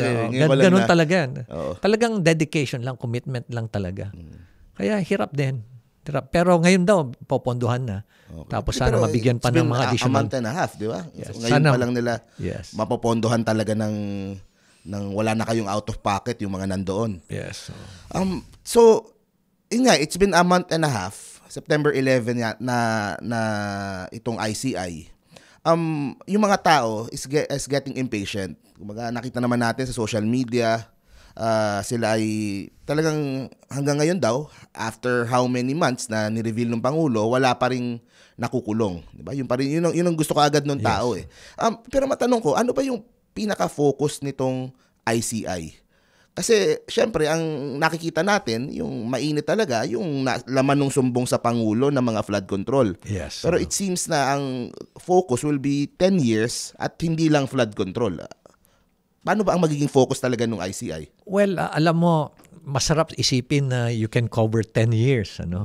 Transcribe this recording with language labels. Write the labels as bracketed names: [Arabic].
[Filipino] Ganun talaga yan. Talagang dedication lang, commitment lang talaga. Kaya hirap din. Pero ngayon daw, popondohan na. Okay. Tapos sana mabigyan pa ng mga additional. [English] A month and a half, di ba? Yes. [Filipino] So, ngayon pa lang nila mapopondohan talaga ng wala na kayong out of pocket yung mga nandoon. [English] Yes. So it's been a month and a half, September 11 na itong ICI. [Filipino] Yung mga tao [English] is getting impatient. [Filipino] Kumbaga nakita naman natin sa social media, sila ay talagang hanggang ngayon daw, [English] after how many months [Filipino] na ni-reveal ng Pangulo, wala pa ring nakukulong. Diba? Yun ang gusto ko agad ng tao . Pero matanong ko, ano ba yung pinaka-focus nitong ICI? Kasi syempre ang nakikita natin, yung mainit talaga, yung laman ng sumbong sa Pangulo ng mga flood control. [English] Yes. Pero it seems na ang focus will be 10 years at hindi lang flood control. [Filipino] Paano ba ang magiging focus talaga ng ICI? [English] Well, [Filipino] alam mo, masarap isipin na [English] you can cover 10 years.